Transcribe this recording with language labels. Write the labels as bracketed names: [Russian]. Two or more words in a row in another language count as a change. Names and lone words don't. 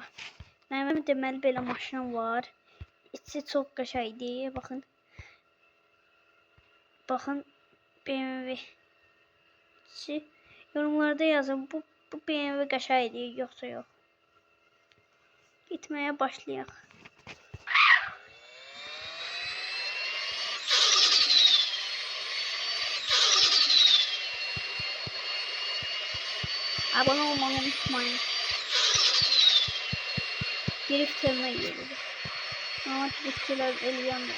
[Azerbaijani] Mənim deməli belə maşınım var. İçi çox qəşəngdir. Baxın. Baxın BMW. [Turkish] İçi yorumlarda yazın. [Azerbaijani] Bu BMW qəşəngdir yoxsa yox. Gitməyə başlayaq. [Turkish] Abone olmayı unutmayın. Drift'e geliyor. [Azerbaijani] Ama drift'ler eləyəmir.